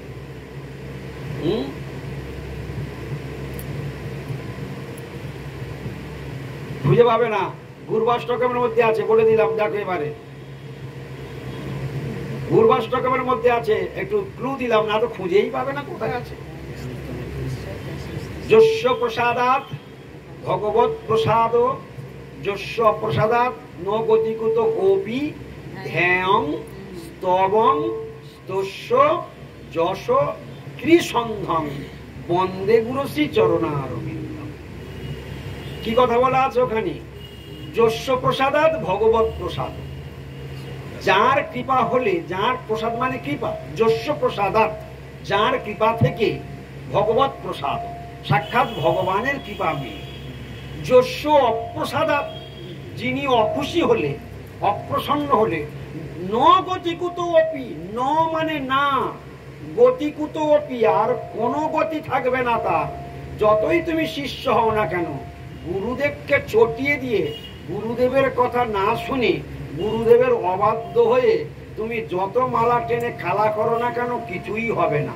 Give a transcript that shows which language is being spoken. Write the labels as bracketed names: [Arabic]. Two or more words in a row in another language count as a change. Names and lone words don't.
[Bangla] খুঁজে পাবে না। পূর্বাষ্টকের মধ্যে আছে, বলে দিলাম, দেখো এবারে পূর্বাষ্টকের মধ্যে আছে, একটু ক্লু দিলাম, না তো খুঁজেই পাবে না কোথায় আছে। [Sanskrit] যস্য প্রসাদাৎ ভগবৎ প্রসাদ, যস্য প্রসাদাৎ ন গতিকুত কোপি ধ্যায়ং স্তবং স্তস্য যশ কৃসন্ধং বন্দে গুরুশ্রী চরণারবিন্দ। [Bangla] কি কথা বলা আছে ওখানে? [Sanskrit] যস্য প্রসাদাৎ ভগবৎ প্রসাদ, [Bangla] যার কৃপা হলে, যার প্রসাদ মানে কৃপা, [Sanskrit] যস্য প্রসাদাৎ, [Bangla] যার কৃপা থেকে, [Sanskrit] ভগবৎ প্রসাদ, [Bangla] সাক্ষাৎ ভগবানের কৃপা মেয়ে। [Sanskrit] যস্য অপ্রসাদাৎ, [Bangla] যিনি অখুশি হলে, অপ্রসন্ন হলে, [Sanskrit] ন গতিকুত অপি, [Bangla] ন মানে না, [Sanskrit] গতিকুত অপি, [Bangla] আর কোনো গতি থাকবে না তার। যতই তুমি শিষ্য হও না কেন, গুরুদেবকে চটিয়ে দিয়ে, গুরুদেবের কথা না শুনে, গুরুদেবের অবাধ্য হয়ে তুমি যত মালা টেনে খালা করো না কেন, কিছুই হবে না।